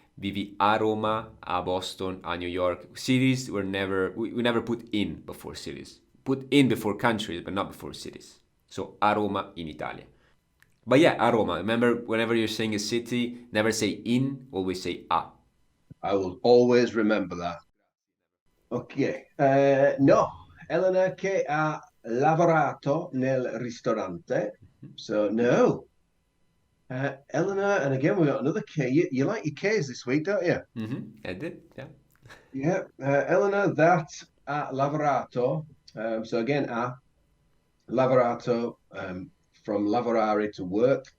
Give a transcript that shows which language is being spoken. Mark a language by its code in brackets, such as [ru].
[it] Vivi a Roma, a Boston, a New York. [en] Cities were never, we never put in before cities. Put in before countries, but not before cities. So [it] a Roma in Italia. [en] But yeah, [it] a Roma. [en] Remember, whenever you're saying a city, never say in, always say a. I will always remember that. [it] Ok, no, Elena che ha lavorato nel ristorante. [en] So no, Eleanor, and again we got another K. You like your K's this week, don't you? Mm-hmm. I did, yeah. Yeah, Eleanor, that lavorato. So again, lavorato, from lavorare to work.